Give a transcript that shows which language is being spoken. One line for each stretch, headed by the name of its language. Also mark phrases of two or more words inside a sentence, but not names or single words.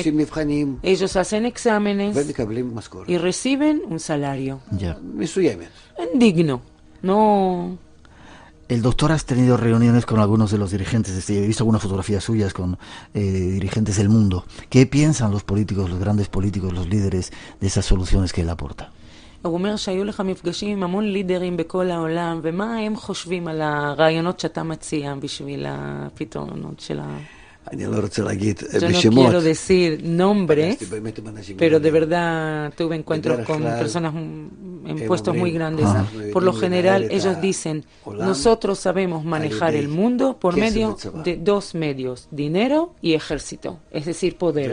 Spanish: Ellos hacen exámenes y reciben un salario digno. No. El doctor, has tenido reuniones con algunos de los dirigentes, he visto algunas fotografías suyas con dirigentes del mundo. ¿Qué piensan los políticos, los grandes políticos, los líderes de esas soluciones que él aporta?
Hebrew: הוא אומר שהיו לך מפגשים עם המון לידרים בכל העולם, ומה הם חושבים על הרעיונות שאתה מציע בשביל הפתרונות של
Spanish: Yo no quiero decir nombres, pero de verdad tuve encuentros con personas en puestos muy grandes. Por lo general, ellos dicen, nosotros sabemos manejar el mundo por medio de dos medios, dinero y ejército, es decir, poder.